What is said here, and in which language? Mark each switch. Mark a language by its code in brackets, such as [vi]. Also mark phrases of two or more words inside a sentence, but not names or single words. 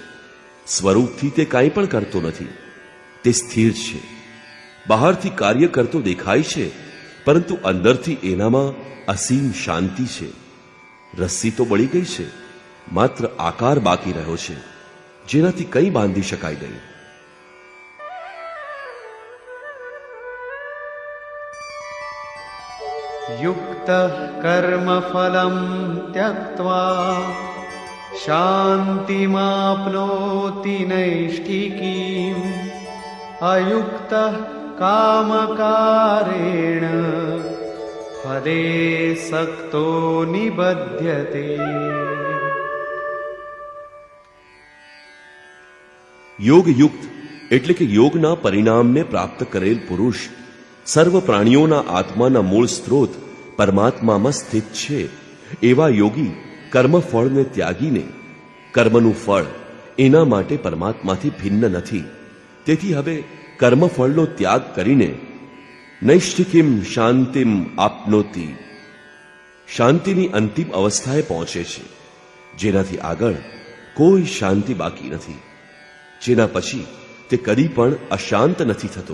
[gu] સ્વરૂપથી તે કાંઈ પણ કરતો નથી. તે સ્થિર છે. બહારથી કાર્ય કરતો દેખાય છે, પરંતુ અંદરથી એનામાં અસીમ શાંતિ છે. રસ્સી તો બળી ગઈ છે, માત્ર આકાર બાકી રહ્યો છે, જેનાથી કંઈ બાંધી શકાય નહીં. [sa] युक्तः कर्मफलं त्यक्त्वा शान्तिमाप्नोति नैष्ठिकीम् अयुक्तः कामकारेण फले सक्तो निबध्यते. [gu] યોગયુક્ત એટલે કે યોગના પરિણામને પ્રાપ્ત કરેલ પુરુષ સર્વ પ્રાણીઓના આત્માના મૂળ સ્ત્રોત પરમાત્મામાં સ્થિત છે. એવા યોગી કર્મફળને ત્યાગીને, કર્મનું ફળ એના માટે પરમાત્માથી ભિન્ન નથી, તેથી હવે કર્મફળનો ત્યાગ કરીને [sa] नैष्ठिकीम् शान्तिम् आप्नोति, [gu] શાંતિની અંતિમ અવસ્થાએ પહોંચે છે, જેનાથી આગળ કોઈ શાંતિ બાકી નથી, જેના પછી તે કદી પણ અશાંત નથી થતો.